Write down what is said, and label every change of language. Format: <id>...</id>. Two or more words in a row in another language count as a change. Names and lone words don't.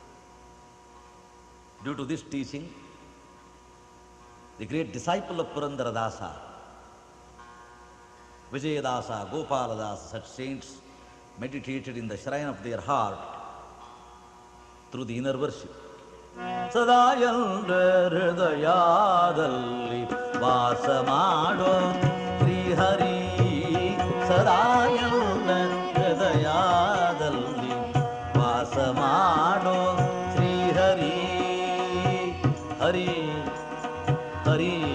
<en>Due to this teaching, the great disciple of Purandaradasa, Vijayadasa, Gopaladasa, such saints meditated in the shrine of their heart through the inner worship.</en> <kn>ಸದಯಾಂದ್ರ ಹೃದಯದಲ್ಲಿ ವಾಸ ಮಾಡೋ ಶ್ರೀ ಹರಿ. ಸದಯಾಂದ್ರ ಹೃದಯದಲ್ಲಿ ವಾಸ ಮಾಡೋ ಶ್ರೀ ಹರಿ. Hari Hari.</kn>